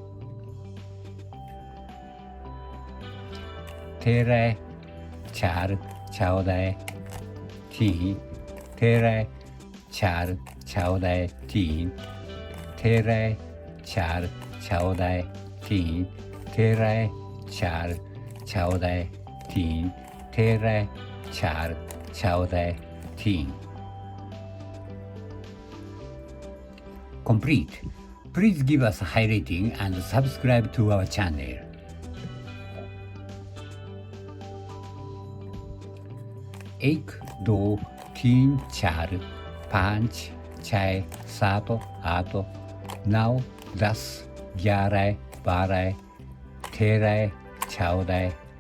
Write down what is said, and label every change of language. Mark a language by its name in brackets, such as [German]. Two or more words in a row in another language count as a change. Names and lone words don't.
[English] 13 4 14 3 13 4 14 3 13 4 14 3 13 4 14 3 13 4 14 3 Complete. Please give us a high rating and subscribe to our channel. [Hindi] एक दो तीन चार पाँच छः सात आठ नौ 10 11 12 13 14